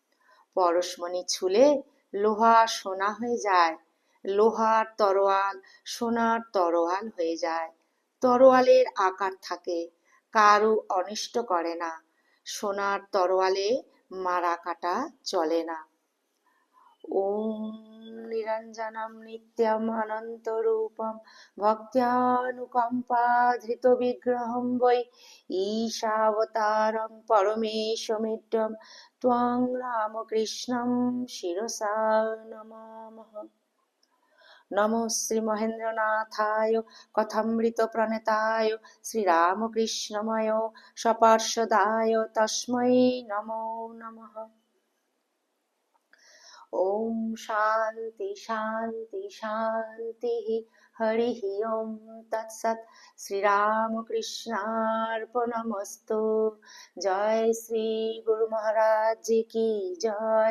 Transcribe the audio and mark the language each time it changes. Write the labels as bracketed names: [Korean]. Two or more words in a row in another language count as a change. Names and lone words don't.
[Bangla] পরশমণি ছুলে লোহা সোনা হয়ে যায়, লোহার তরোয়াল সোনার তরোয়াল হয়ে যায়। তরোয়ালের আকার থাকে, কারো অনিষ্ট করে না। সোনার তরোয়ালে মারা কাটা চলে না। [Sanskrit] ওম নিরঞ্জনম নিত্যম অনন্তরূপম ভক্ত্যানুকম্পাধৃতবিগ্রহম বৈ ঈশাবতারং পরমেশমিড্ডম ত্বং রামকৃষ্ণং শিরসা নমামহ। নমো শ্রী মহেন্দ্রনাথায় কথামৃতপ্রণেতায় শ্রীরামকৃষ্ণময় সপার্ষদায় তস্मै নমো নমঃ। ওম শান্তি শান্তি শান্তি। হরি ওম তৎসৎ। শ্রীরামকৃষ্ণার্পণমস্তু। [Hindi] जय श्री गुरु महाराज जी की जय।